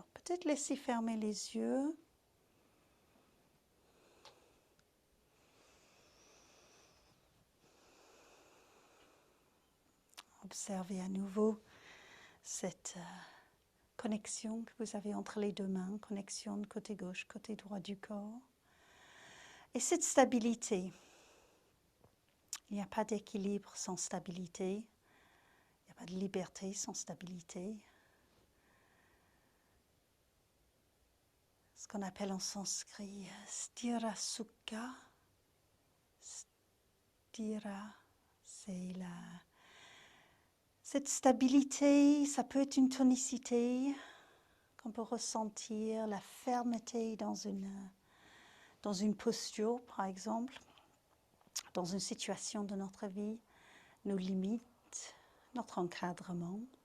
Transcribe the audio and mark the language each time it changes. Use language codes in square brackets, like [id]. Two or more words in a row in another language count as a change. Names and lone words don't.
[fr] Peut-être laissez fermer les yeux. Observez à nouveau cette connexion que vous avez entre les deux mains, connexion de côté gauche, côté droit du corps. Et cette stabilité, il n'y a pas d'équilibre sans stabilité, il n'y a pas de liberté sans stabilité. Ce qu'on appelle en sanskrit [sa] sthira sukha. [fr] Sthira, c'est cette stabilité, ça peut être une tonicité qu'on peut ressentir, la fermeté dans une posture, par exemple, dans une situation de notre vie, nos limites, notre encadrement.